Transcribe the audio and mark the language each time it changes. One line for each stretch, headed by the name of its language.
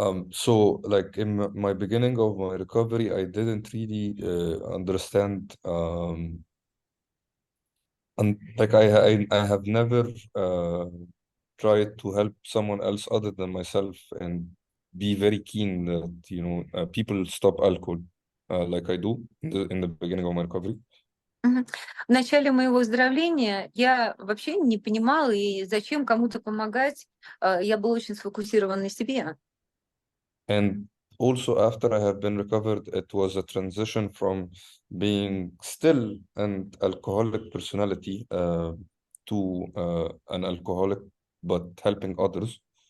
English: So like in my beginning of my recovery, I didn't really understand and like I have never tried to help someone else other than myself and be very keen that people stop alcohol like I do in the beginning of my recovery. Мгм.
Russian: В начале моего выздоровления я вообще не понимала, и зачем кому-то помогать. Я была очень сфокусирована на себе.
English: And also after I have been recovered, it was a transition from being still an alcoholic personality to an alcoholic but helping others.